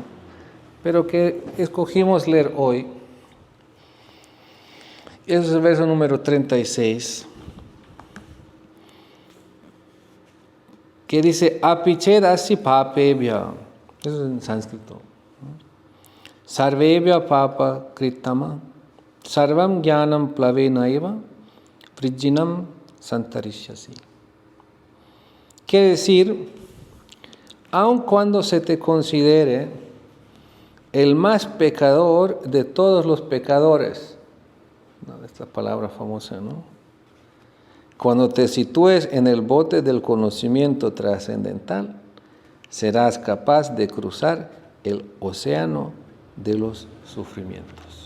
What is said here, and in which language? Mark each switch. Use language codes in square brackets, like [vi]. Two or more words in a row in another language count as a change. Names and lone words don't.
[es] Pero que escogimos leer hoy. Ese es el verso número 36, que dice, [sa] Apichedasi papebhya, [es] eso es en sánscrito, ¿no? [sa] Sarvebhya papa kritama, sarvam jnanam plavenaiva, vrijjinam santarishyasi. [es] Quiere decir, aun cuando se te considere el más pecador de todos los pecadores, ¿no? Esta palabra famosa, ¿no? Cuando te sitúes en el bote del conocimiento trascendental, serás capaz de cruzar el océano de los sufrimientos.